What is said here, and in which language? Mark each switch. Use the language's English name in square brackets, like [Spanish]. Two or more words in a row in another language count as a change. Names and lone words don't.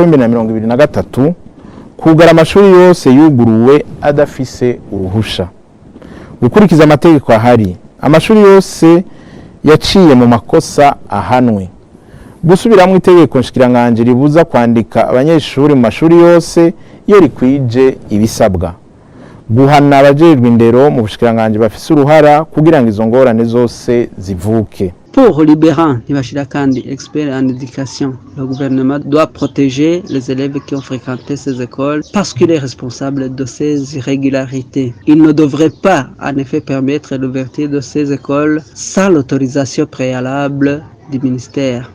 [Rundi] wa 2023 kugara amashuri yose yuguruwe adafise uruhusha, gukurikiza amategeko ahari, amashuri yose yaciye mu makosa ahanwe, gusubiramo itegeko nshikiranganji ribuza kwandika abanyeshuri mu mashuri yose iyo rikwije ibisabwa, guhana abajejwe indero mu bushikiranganji bafise uruhara kugira ngo izo ngorane zose zivuke. [French] Pour Libéran Ntibashira-Kandi, expert en éducation, le gouvernement doit protéger les élèves qui ont fréquenté ces écoles parce qu'il est responsable de ces irrégularités. Il ne devrait pas, en effet, permettre l'ouverture de ces écoles sans l'autorisation préalable du ministère.